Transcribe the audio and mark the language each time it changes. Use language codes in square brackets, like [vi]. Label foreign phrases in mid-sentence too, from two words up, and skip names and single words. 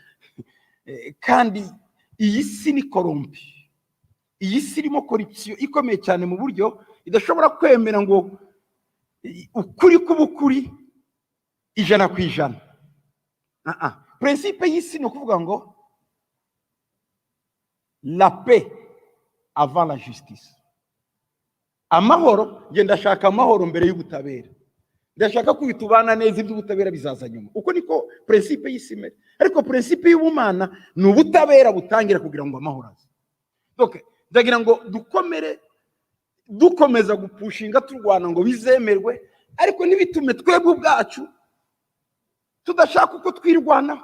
[rw] Kandi iyi si ni korompi, iyi si irimo corruption ikomeye cyane mu buryo idashobora kwemera ngo ukuri k'ubukuri 100%. Principe y'isi ni ukuvuga ngo [fr] la paix avant la justice. [rw] Amahoro, ngenda ndashaka amahoro mbere y'ubutabera. Ndashaka ko bitubana neza, iby'ubutabera bizaza nyuma. Uko niko principe y'isi imeze. Ariko principe y'ubumana ni ubutabera butangira kugira ngo amahoro aze. Donc ndagira ngo dukomeza gupushinga turwana ngo bizemerwe, ariko nibitume twebwe ubwacu tudashaka uko twirwanaho.